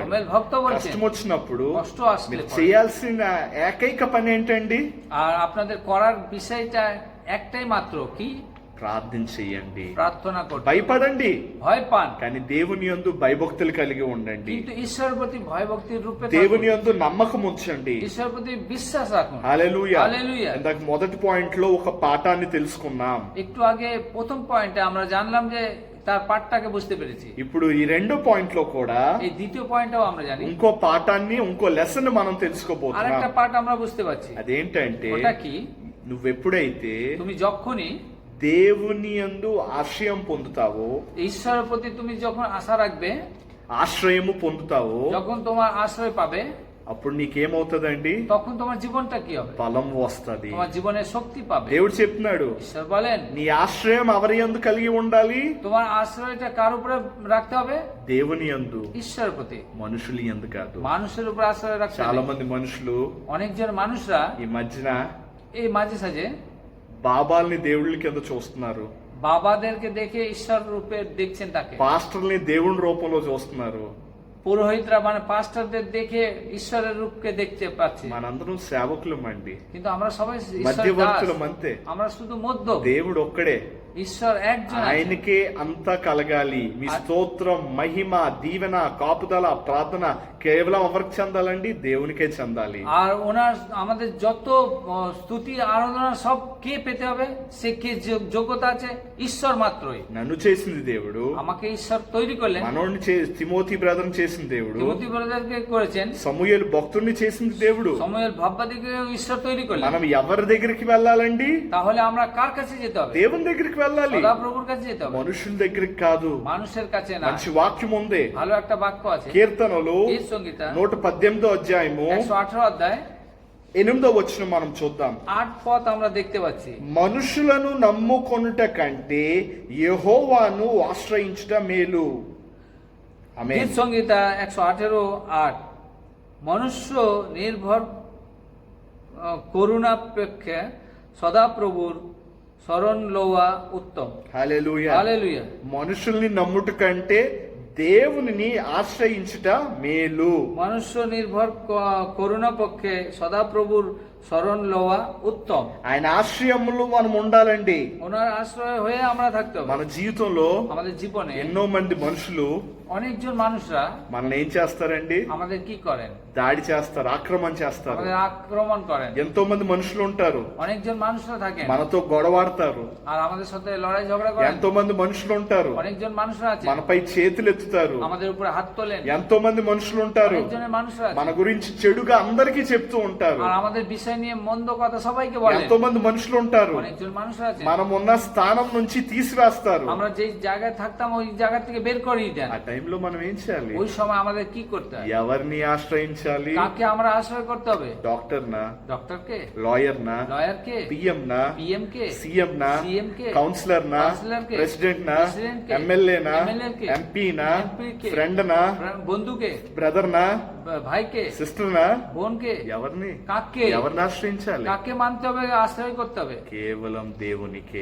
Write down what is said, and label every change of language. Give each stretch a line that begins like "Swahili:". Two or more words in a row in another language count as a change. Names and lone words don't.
Bangla: সময়েল ভক্ত বলছেন,
Telugu: కష్టం వచ్చినప్పుడు
Bangla: কষ্ট আসলে
Telugu: మీరు
Bangla: পরে।
Telugu: చేయాల్సిన ఏకైక పని ఏంటండి?
Bangla: আর আপনাদের করার বিষয়টা একটাই মাত্র, কি?
Telugu: ప్రార్థన చెయ్యండి,
Bangla: প্রার্থনা করতে।
Telugu: భయపడండి
Bangla: ভয় পান,
Telugu: కానీ దేవుని యందు భయభక్తులు కలిగి ఉండండి.
Bangla: কিন্তু ঈশ্বরের প্রতি ভয় ভক্তির রূপে
Telugu: దేవుని
Bangla: থাকুন।
Telugu: యందు నమ్మకం ఉంచండి.
Bangla: ঈশ্বরের প্রতি বিশ্বাস রাখুন।
Telugu: హల్లెలూయా. హల్లెలూయా। ఇందాక మొదటి పాయింట్ లో ఒక పాఠాన్ని తెలుసుకున్నాం.
Bangla: একটু আগে প্রথম পয়েন্টে আমরা জানলাম যে তার পাঠটাকে বুঝতে পেরেছি।
Telugu: ఇప్పుడు ఈ రెండో పాయింట్ లో కూడా
Bangla: এই দ্বিতীয় পয়েন্টটাও আমরা জানি,
Telugu: ఇంకో పాఠాన్ని, ఇంకో లెసన్ మనం
Bangla: আরেকটা
Telugu: తెలుసుకోబోతున్నాం.
Bangla: পাঠ আমরা বুঝতে পারছি।
Telugu: అదేంటంటే
Bangla: ওটা কি?
Telugu: నువ్వెప్పుడైతే
Bangla: তুমি যখনই
Telugu: దేవుని యందు ఆశ్రయం పొందుతావో,
Bangla: ঈশ্বরের প্রতি তুমি যখন আশা রাখবে,
Telugu: ఆశ్రయము పొందుతావో,
Bangla: যখন তোমার আশ্রয় পাবে,
Telugu: అప్పుడు నీకేమవుతుందండి?
Bangla: তখন তোমার জীবনটা কি হবে?
Telugu: బలం వస్తది.
Bangla: তোমার জীবনে শক্তি পাবে।
Telugu: దేవుడు చెప్తున్నాడు,
Bangla: ঈশ্বর বলেন
Telugu: నీ ఆశ్రయం ఎవరి యందు కలిగి ఉండాలి?
Bangla: তোমার আশ্রয়টা কার উপরে রাখতে হবে?
Telugu: దేవుని యందు,
Bangla: ঈশ্বরের প্রতি,
Telugu: మనుషులు యందు కాదు.
Bangla: মানুষের উপর আশ্রয় রাখতে
Telugu: చాలా
Bangla: হবে।
Telugu: మంది మనుషులు
Bangla: অনেকজন মানুষরা
Telugu: ఈ మధ్యన
Bangla: এই মাঝে সাঝে
Telugu: బాబాల్ని దేవుళ్ళ కింద చూస్తున్నారు,
Bangla: বাবাদেরকে দেখে ঈশ্বর রূপে দেখছেন তাকে,
Telugu: పాస్టర్ని దేవుని రూపంలో చూస్తున్నారు.
Bangla: পুরোহিতরা মানে পাস্টারদের দেখে ঈশ্বরের রূপকে দেখতে পাচ্ছে।
Telugu: మనందరం సేవకులం అండి,
Bangla: কিন্তু আমরা সবাই ঈশ্বরের দাস,
Telugu: మధ్యవర్తులం అంతే.
Bangla: আমরা শুধু মধ্য,
Telugu: దేవుడు ఒక్కడే,
Bangla: ঈশ্বর একজন আছেন।
Telugu: ఆయనకే అంతా కలగాలి. మీ స్తోత్రం, మహిమ, దీవెన, కాపుదల, ప్రార్థన కేవలం ఎవరికి చెందాలండి? దేవునికే చెందాలి.
Bangla: আর ওনার আমাদের যত স্তুতি আরাধনা সব কে পেতে হবে? সে কে যোগ্যতা আছে? ঈশ্বর মাত্রই।
Telugu: నన్ను చేసింది దేవుడు,
Bangla: আমাকে ঈশ্বর তৈরি করলেন,
Telugu: మనోడిని తిమోతి బ్రదర్ని చేసింది దేవుడు,
Bangla: তিমোথী ব্রাদারকে করেছেন,
Telugu: సమూయేలు భక్తుడిని చేసింది దేవుడు।
Bangla: সমুয়েল ভাববাদীকে ঈশ্বর তৈরি করলেন।
Telugu: మనం ఎవరి దగ్గరికి వెళ్ళాలండి?
Bangla: তাহলে আমরা কার কাছে যেতে হবে?
Telugu: దేవుని దగ్గరికి వెళ్ళాలి,
Bangla: সদাপ্রভুর কাছে যেতে হবে,
Telugu: మనుషుల దగ్గరికి కాదు।
Bangla: মানুষের কাছে না।
Telugu: మంచి వాక్యం ఉంది,
Bangla: ভালো একটা বাক্য আছে,
Telugu: కీర్తనలు
Bangla: গীত সংগীতা
Telugu: 118వ అధ్యాయము
Bangla: 118 অধ্যায়
Telugu: 8వ వచనం మనం చూద్దాం।
Bangla: 8 পদ আমরা দেখতে পাচ্ছি।
Telugu: మనుషులను నమ్ముకొనుట కంటే యెహోవాను ఆశ్రయించుట మేలు। ఆమేన్।
Bangla: গীত সংগীতা 118:8 মনুষ্য নির্ভর করুণাপেক্ষে সদাপ্রভুর শরণ লওয়া উত্তম।
Telugu: హల్లెలూయా। హల్లెలూయా। మనుషుల్ని నమ్ముట కంటే దేవునిని ఆశ్రయించుట మేలు।
Bangla: মনুষ্য নির্ভর করুণা পক্ষে সদাপ্রভুর শরণ লওয়া উত্তম।
Telugu: ఆయన ఆశ్రయములో మనం ఉండాలండి।
Bangla: ওনার আশ্রয় হয়ে আমরা থাকতে হবে।
Telugu: మన జీవితంలో
Bangla: আমাদের জীবনে
Telugu: ఎన్నో మంది మనుషులు
Bangla: অনেকজন মানুষরা
Telugu: మనల్ని ఏం చేస్తారండి?
Bangla: আমাদের কি করেন?
Telugu: దాడి చేస్తారు, ఆక్రమణ చేస్తారు।
Bangla: আমাদের আক্রমণ করেন।
Telugu: ఎంతో మంది మనుషులు ఉంటారు,
Bangla: অনেকজন মানুষরা থাকেন
Telugu: మనతో గొడవాడతారు।
Bangla: আর আমাদের সাথে লড়াই ঝগড়া করেন।
Telugu: ఎంతో మంది మనుషులు ఉంటారు,
Bangla: অনেকজন মানুষরা আছে
Telugu: మనపై చేతులు ఎత్తుతారు।
Bangla: আমাদের উপরে হাত তোলেন।
Telugu: ఎంతో మంది మనుషులు ఉంటారు,
Bangla: অনেকজনের মানুষরা
Telugu: మన
Bangla: আছে
Telugu: గురించి చెడుగా అందరికీ చెప్తూ ఉంటారు।
Bangla: আর আমাদের বিষয় নিয়ে মন্দ কথা সবাইকে বলেন।
Telugu: ఎంతో మంది మనుషులు ఉంటారు,
Bangla: অনেকজন মানুষরা আছে
Telugu: మనం ఉన్న స్థానం నుంచి తీసివేస్తారు।
Bangla: আমরা যে জায়গায় থাকতাম ওই জায়গা থেকে বের করিয়ে দেন।
Telugu: ఆ టైంలో మనం ఏం చేయాలి?
Bangla: ওই সময় আমাদের কি করতে হবে?
Telugu: ఎవరిని ఆశ్రయించాలి?
Bangla: কাকে আমরা আশ্রয় করতে হবে?
Telugu: డాక్టర్ నా,
Bangla: ডক্টরকে,
Telugu: లాయర్ నా,
Bangla: লয়ারকে,
Telugu: పిఎం నా,
Bangla: পিএম কে,
Telugu: సీఎం నా,
Bangla: সিএম কে,
Telugu: కౌన్సిలర్ నా,
Bangla: কাউন্সেলর কে,
Telugu: ప్రెసిడెంట్ నా,
Bangla: প্রেসিডেন্ট কে,
Telugu: ఎమ్మెల్యే నా,
Bangla: এমএলএ কে,
Telugu: ఎంపీ నా,
Bangla: এমপি কে,
Telugu: ఫ్రెండ్ నా,
Bangla: বন্ধুকে,
Telugu: బ్రదర్ నా,
Bangla: ভাইকে,
Telugu: సిస్టర్ నా,
Bangla: বোনকে,
Telugu: ఎవరిని
Bangla: কাকে,
Telugu: ఎవరిని ఆశ్రయించాలి?
Bangla: কাকে মানতে হবে, আশ্রয় করতে হবে?
Telugu: కేవలం దేవునికే।